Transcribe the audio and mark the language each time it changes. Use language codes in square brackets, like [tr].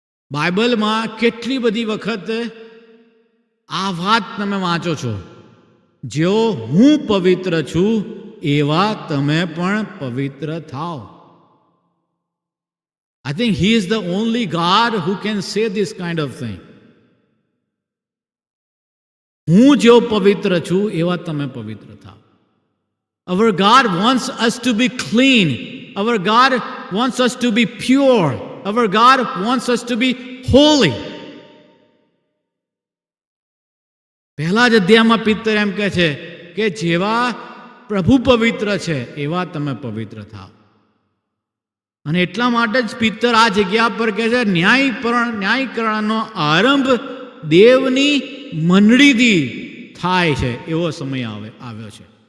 [gu] બાઇબલમાં કેટલી બધી વખત આ વાત તમે વાંચો છો, જેઓ હું પવિત્ર છું એવા તમે પણ પવિત્ર થાઓ. [en] I think he is the only God who can say this kind of thing. [gu] હું જેવો પવિત્ર છું એવા તમે પવિત્ર થાઓ. [en] Our God wants us to be clean. Our God wants us to be pure. Our God wants us to be holy. [gu] પહેલા જ અધ્યાયમાં પિતર એમ કહે છે કે જેવા પ્રભુ પવિત્ર છે એવા તમે પવિત્ર થાઓ. અને એટલા માટે જ પિતર આ જગ્યા પર કહે છે ન્યાયકરણનો આરંભ દેવની મંડળીથી થાય છે એવો સમય આવ્યો છે.